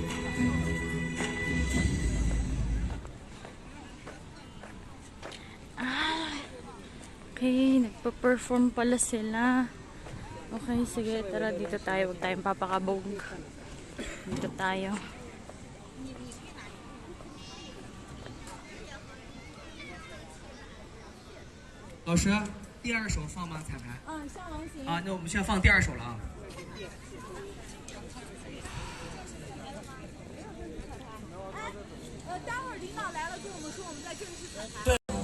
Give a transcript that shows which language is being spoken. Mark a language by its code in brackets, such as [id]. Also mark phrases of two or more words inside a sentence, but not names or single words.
[tl] Okay, nagpa-perform pala sila. Okay, sige, tara dito tayo. Huwag tayong papakabog. Dito tayo. [zh] 老师，第二首放吗？彩排？上完行。啊，那我们现在放第二首了啊。待会儿领导来了，跟我们说，我们在正式彩排。